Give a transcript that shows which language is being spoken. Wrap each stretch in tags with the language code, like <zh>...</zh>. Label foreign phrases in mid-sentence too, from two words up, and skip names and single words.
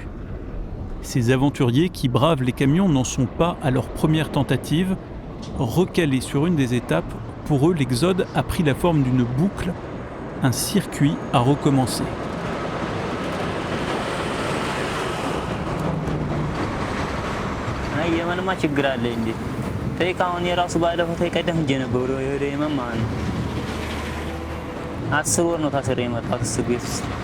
<fr>Ces aventuriers qui bravent les camions n'en sont pas à leur première tentative. Recalés sur une des étapes, pour eux, l'exode a pris la forme d'une boucle, un circuit à recommencer.</fr> <am>አስር ወር ነው ታስሬ የመጣሁት እስር ቤት ውስጥ።</am>